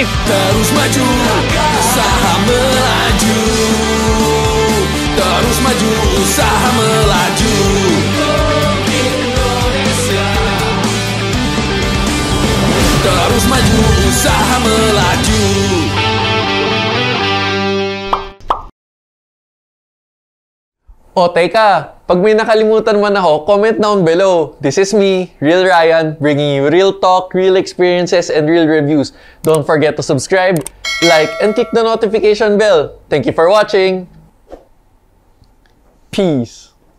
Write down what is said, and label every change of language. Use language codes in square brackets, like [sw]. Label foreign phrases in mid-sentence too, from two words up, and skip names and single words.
[id] Terus maju usaha melaju, terus maju usaha melaju untuk Indonesia. Terus maju usaha melaju. [tl] O teka, pag may nakalimutan man ako, [en] comment down below. This is me, Real Ryan, bringing you real talk, real experiences, and real reviews. Don't forget to subscribe, like, and click the notification bell. Thank you for watching. Peace.